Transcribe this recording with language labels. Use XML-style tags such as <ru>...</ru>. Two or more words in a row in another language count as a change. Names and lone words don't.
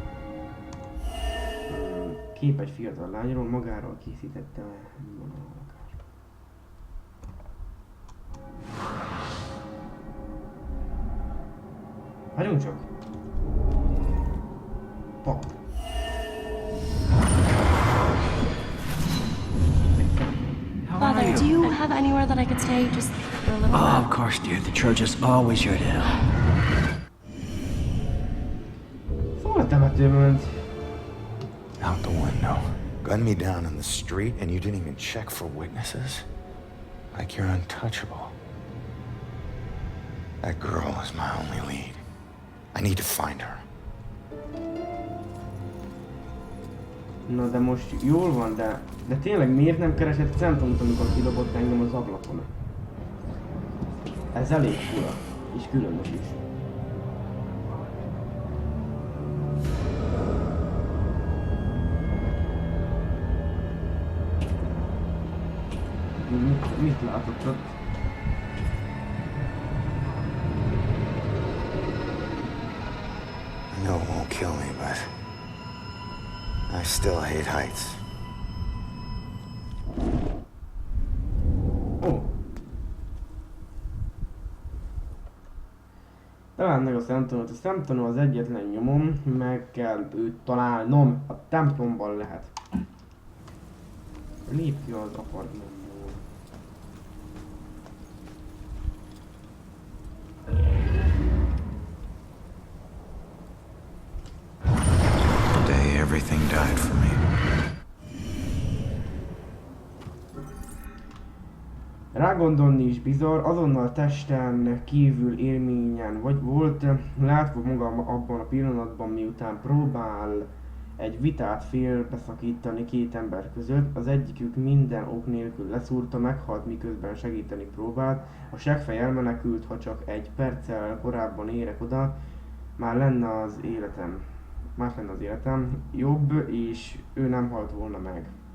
<hu>Kép egy fiatal lányról, magáról készítette a lakásba. Hagyjunk csak! Pap.</hu> <en>Father, do you have anywhere that I could stay just for a little Oh, while? of course, dear. The church is always your to help.</en> <hu>Szóval a temetőbe ment.</hu> <en>Out the window. Gun me down in the street and you didn't even check for witnesses? Like you're untouchable. That girl is my only lead. I need to find her.</en> <hu>Na de most jól van, de tényleg miért nem keresett centrumot, amikor kidobott engem az ablakon? Ez elég fura, és különös is. Mit látott ott?</hu> <en>I know it won't kill me, but I still hate heights.</en> <hu>Ó. Találd meg a szemtanút. A szemtanú az egyetlen nyomom, meg kell őt találnom. A templomban lehet. Lépj ki az apartmanból.</hu> <en>Today everything died for me.</en> <hu>Rágondolni is bizarr, azonnal testen kívül élményen vagy volt, látva magam abban a pillanatban, miután próbál egy vitát félbeszakítani két ember között, az egyikük minden ok nélkül leszúrta, meghalt, miközben segíteni próbált, a seggfej elmenekült, ha csak egy perccel korábban érek oda, más lenne az életem, jobb, és ő nem halt volna meg.</hu>